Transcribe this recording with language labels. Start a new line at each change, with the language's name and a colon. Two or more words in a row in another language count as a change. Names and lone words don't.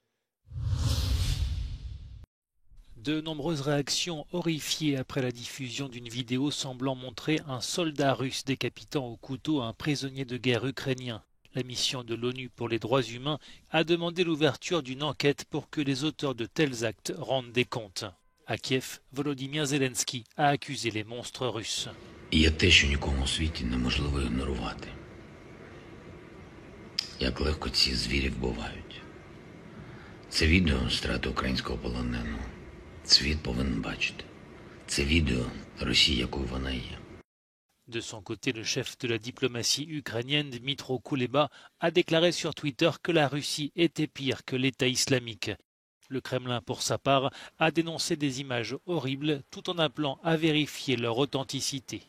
French: De nombreuses réactions horrifiées après la diffusion d'une vidéo semblant montrer un soldat russe décapitant au couteau un prisonnier de guerre ukrainien. La mission de l'ONU pour les droits humains a demandé l'ouverture d'une enquête pour que les auteurs de tels actes rendent des comptes. À Kiev, Volodymyr Zelensky a accusé les monstres russes.
Ukrainian: Є те, що нікому у світі неможливо ігнорувати. Як легко ці звірі вбивають. Це відео страти українського полоненого. Світ повинен бачити. Це відео Росії, якою вона є.
French: De son côté, le chef de la diplomatie ukrainienne, Dmytro Kuleba, a déclaré sur Twitter que la Russie était pire que l'État islamique. Le Kremlin, pour sa part, a dénoncé des images horribles tout en appelant à vérifier leur authenticité.